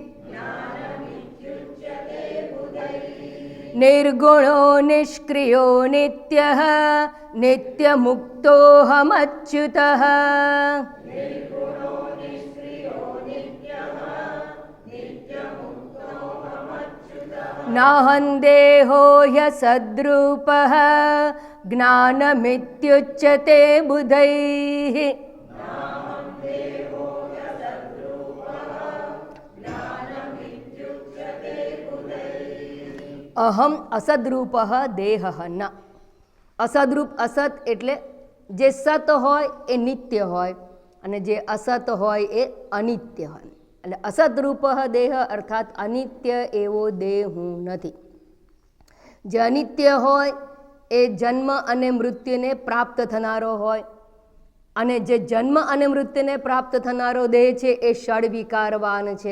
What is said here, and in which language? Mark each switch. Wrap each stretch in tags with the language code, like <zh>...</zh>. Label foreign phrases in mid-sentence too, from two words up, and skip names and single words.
<sa>निर्गुणो निष्क्रियो नित्यः नित्यमुक्तोऽहमच्युतः नाहं देहो ह्यसद्रूपः ज्ञानमित्युच्यते बुधैः. અહમ અસદરૂપ દેહ ન.</sa> <gu>અસદરૂપ, અસત એટલે જે સત હોય એ નિત્ય હોય અને જે અસત હોય એ અનિત્ય હોય. એટલે અસદરૂપ દેહ અર્થાત અનિત્ય એવો દેહ હું નથી. જે અનિત્ય હોય એ જન્મ અને મૃત્યુને પ્રાપ્ત થનારો હોય અને જે જન્મ અને મૃત્યુને પ્રાપ્ત થનારો દેહ છે એ ષડ વિકારવાન છે.</gu>